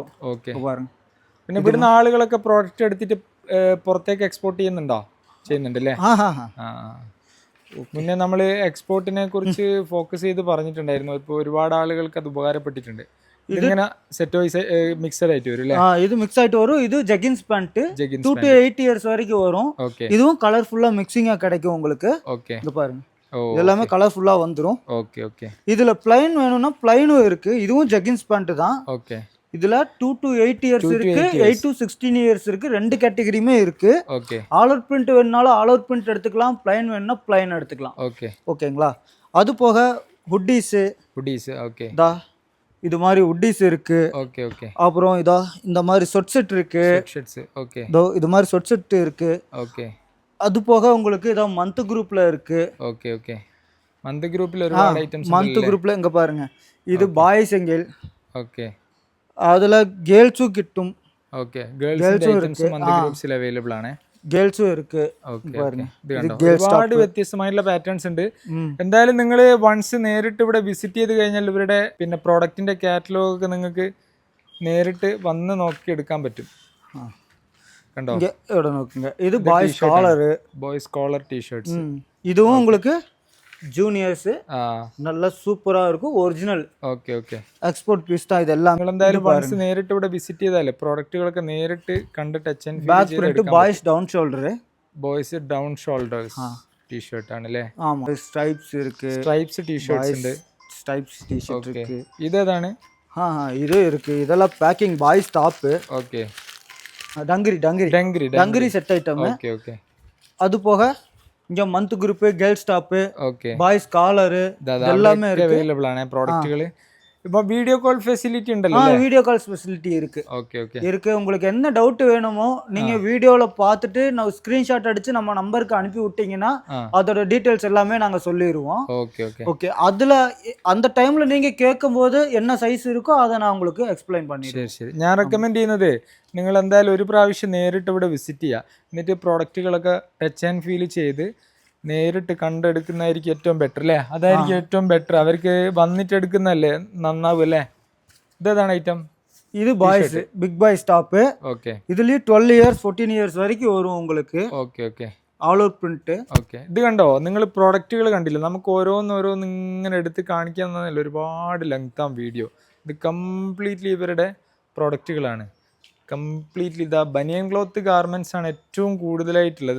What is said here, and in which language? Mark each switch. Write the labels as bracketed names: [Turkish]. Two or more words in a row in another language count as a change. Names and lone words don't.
[Malayalam] ഓക്കെ, പിന്നെ ഇവിടുന്ന് ആളുകളൊക്കെ പ്രോഡക്റ്റ് എടുത്തിട്ട് പുറത്തേക്ക് എക്സ്പോർട്ട് ചെയ്യുന്നുണ്ട് അല്ലേ? മുന്നേ നമ്മൾ എക്സ്പോർട്ടിനെ കുറിച്ച് ഫോക്കസ് ചെയ്ത് പറഞ്ഞിട്ടുണ്ടായിരുന്നു. ഇപ്പോൾ ഒരുപാട് ആളുകൾക്ക് അത് ഉപകാരപ്പെട്ടിട്ടുണ്ട്. ഇതിങ്ങനെ [English] set wise mixed [Malayalam] ആയിട്ട് വരും അല്ലേ? ഇത് മിക്സ് ആയിട്ട് വരും. ഇത് [English] jeggings pant 2 to 8 years [Tamil] வரைக்கும் வரும். இதுவும் கலர்ஃபுல்லா மிக்சிங்கா கிடைக்கும் உங்களுக்கு. ஓகே, இங்க பாருங்க. இதெல்லாமே கலர்ஃபுல்லா வந்துரும். ஓகே ஓகே. இதுல பிளைன் வேணும்னா பிளைனும் இருக்கு. இதுவும் [English] jeggings pant [Tamil] தான். ஓகே. இதுல [English] 2 to 8 years [Tamil] இருக்கு, [English] 8 to 16 years [Tamil] இருக்கு. ரெண்டு கேட்டகரியுமே இருக்கு. ஓகே. [English] all out print [Tamil] வேணும்னாலும் [English] all out print [Tamil] எடுத்துக்கலாம், பிளைன் வேணும்னா பிளைன் எடுத்துக்கலாம். ஓகே. ஓகேங்களா? அது போக ஹுட்டீஸ். ஓகே. இதா இது மாதிரி ஹுட்டீஸ் இருக்கு. ஓகே ஓகே. அப்புறம் இதா இந்த மாதிரி [English] short set [Tamil] இருக்கு. ஓகே. இதோ இது மாதிரி [English] short set [Tamil] இருக்கு. ஓகே. அது போக உங்களுக்கு இதோ [English] month group [Tamil] இருக்கு. ஓகே ஓகே. [English] month group [Malayalam] ഒരുപാട് ഐറ്റംസ് [English] month group [Tamil] இங்க பாருங்க. இது பாய்ஸ் எங்கேல். ஓகே. அதுல கேர்ள்ஸும் கிட்டும். [Malayalam] ഓക്കെ. ഗേൾസിന്റെ ഐറ്റംസ് [English] month groups [Malayalam] അവൈലബിൾ ആണ്. [Tamil] ഗേൾസും ഇருக்கு. [Malayalam] ഒരുപാട് വ്യത്യസ്തമായിട്ടുള്ള പാറ്റേൺസ് ഉണ്ട്. എന്തായാലും നിങ്ങൾ വൺസ് നേരിട്ട് ഇവിടെ വിസിറ്റ് ചെയ്ത് കഴിഞ്ഞാൽ ഇവരുടെ പിന്നെ പ്രോഡക്റ്റിന്റെ കാറ്റലോഗ് ഒക്കെ നിങ്ങൾക്ക് നേരിട്ട് വന്ന് നോക്കി എടുക്കാൻ പറ്റും. കണ്ടോ? ഇവിടെ നോക്കുங்க. ഇത് ബോയ്സ് [English] collar t-shirts. [Tamil] இதுவும் உங்களுக்கு ஜூனியர்ஸ் நல்ல சூப்பரா இருக்கும். ഒറിജിനൽ. [Malayalam] ഓക്കെ ഓക്കെ. [English] export piece [Tamil] தான் ഇതെല്ലാം. [Malayalam] നിങ്ങൾ എന്തായാലും വൺസ് നേരിട്ട് ഇവിടെ വിസിറ്റ് ചെയ്താലേ പ്രോഡക്റ്റുകളൊക്കെ നേരിട്ട് കണ്ട് [English] touch and feel back print boys down shoulder. boys down shoulders t-shirt [Malayalam] ആണല്ലേ. [Tamil] ആമാ. സ്ട്രൈപ്സ് இருக்கு. [Malayalam] സ്ട്രൈപ്സ് ടീ-ഷർട്ട്സ് ഉണ്ട്. [Tamil] സ്ട്രൈപ്സ് ടീ-ഷർട്ട് இருக்கு. [Malayalam] ഇതേതാണ്? [Tamil] இது இருக்கு. இதெல்லாம் [English] packing boys top. [Tamil] ஓகே. [English] dungaree set item. [Tamil] ஓகே ஓகே. அது போக இங்க [English] month group, girls top, [Tamil] ஓகே, [English] boys collar [Tamil] எல்லாமே இருக்கு. [Malayalam] അവൈലബിൾ ആന പ്രോഡക്റ്റുകൾ. ഇപ്പോ [English] video call facility [Malayalam] உண்டல்ல? [English] video call facility [Tamil] இருக்கு. ஓகே ஓகே. இருக்கு. உங்களுக்கு என்ன டவுட் வேணுமோ நீங்க வீடியோல பார்த்துட்டு நான் ஸ்கிரீன்ஷாட் அடிச்சு நம்ம நம்பருக்கு அனுப்பி விட்டீங்கன்னா அதோட டீடைல்ஸ் எல்லாமே நாங்க சொல்லிடுவோம். ஓகே ஓகே. ஓகே. அதுல அந்த டைம்ல நீங்க கேட்கும்போது என்ன സൈസ് இருக்கோ அதை நான் உங்களுக்கு എക്സ്പ്ലെയിൻ பண்ணிடுறேன். [Malayalam] ശരി. ഞാൻ റെക്കമെൻഡ് ചെയ്യുന്നത് നിങ്ങൾ എന്തായാലും ഒരു പ്രാവശ്യം നേരിട്ട് ഇവിടെ വിസിറ്റ് ചെയ്യുക. എന്നിട്ട് പ്രോഡക്റ്റുകളൊക്കെ [English] touch and feel [Malayalam] ചെയ്ത് നേരിട്ട് കണ്ടെടുക്കുന്നതായിരിക്കും ഏറ്റവും ബെറ്റർ അല്ലേ? അതായിരിക്കും ഏറ്റവും ബെറ്റർ. അവർക്ക് വന്നിട്ട് എടുക്കുന്നതല്ലേ നന്നാവും അല്ലേ? ഇതേതാണ് ഐറ്റം? [Tamil] இது [English] boys big boys top. [Tamil] ஓகே. இதுலயே [English] 12 years 14 years [Tamil] வரைக்கும் வரும் உங்களுக்கு. [Malayalam] ഓക്കെ ഓക്കെ. [English] all out print. [Malayalam] ഓക്കെ. ഇത് കണ്ടോ? നിങ്ങൾ പ്രോഡക്റ്റുകൾ കണ്ടില്ല? നമുക്ക് ഓരോന്നോരോന്ന് ഇങ്ങനെ എടുത്ത് കാണിക്കാൻ തന്നല്ല, ഒരുപാട് ലെങ്ത് ആം വീഡിയോ. ഇത് കംപ്ലീറ്റ്ലി ഇവരുടെ പ്രോഡക്റ്റുകളാണ്. കംപ്ലീറ്റ്ലി ഇതാ ബനിയൻ [English] cloth garments [Malayalam] ആണ് ഏറ്റവും കൂടുതലായിട്ടുള്ളത്.